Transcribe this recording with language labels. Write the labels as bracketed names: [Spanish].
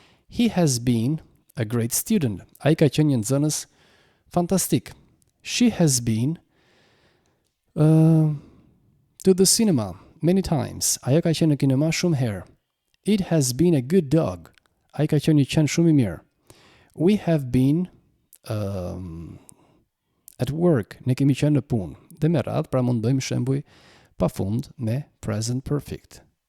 [English] He has been a great student. [Albanian] Ai ka qenë një nxënës fantastik. [English] She has been to the cinema many times. [Albanian] Ajo ka qenë në kinema shumë herë. [English] It has been a good dog. [Albanian] Ai ka qenë një qen shumë i mirë. [English] We have been at work. [Albanian] Ne kemi qenë në punë. Dhe me radhë, pra mund bëjmë shembuj pafund me present perfect.